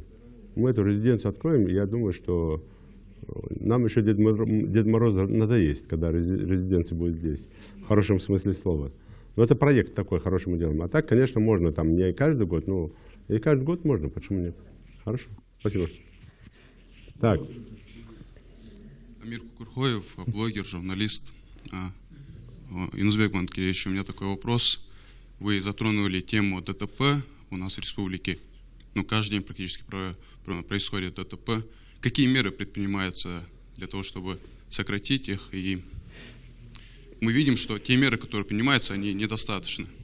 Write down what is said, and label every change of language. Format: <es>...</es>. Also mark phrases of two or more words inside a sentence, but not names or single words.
<ru>Мы эту резиденцию откроем, и я думаю, что нам еще Дед Мороз надоест, когда резиденция будет здесь, в хорошем смысле слова. Но это проект такой, хороший мы делаем. А так, конечно, можно там не каждый год, но и каждый год можно, почему нет? Хорошо, спасибо. Так. Амир Кукурхоев, блогер, журналист. Юнусбек Баматкереевич, у меня такой вопрос. Вы затронули тему ДТП у нас в республике. Ну, каждый день практически происходит ДТП. Какие меры предпринимаются для того, чтобы сократить их? И мы видим, что те меры, которые принимаются, они недостаточны.</ru>